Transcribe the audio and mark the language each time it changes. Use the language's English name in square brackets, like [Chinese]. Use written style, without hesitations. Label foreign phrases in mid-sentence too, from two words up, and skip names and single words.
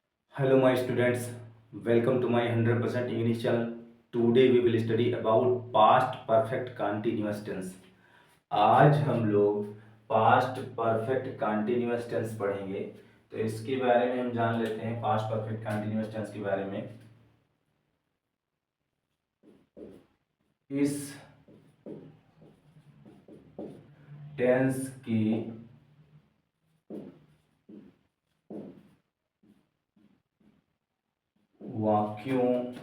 [English] Hello, my students. Welcome to my 100% English channel. Today we will study about past perfect continuous tense. [Hindi] आज हम लोग [English] past perfect continuous tense [Hindi] पढ़ेंगे। तो इसके बारे में हम जान लेते हैं [English] past perfect continuous tense [Hindi] के बारे में। इस टेंस की वाक्यों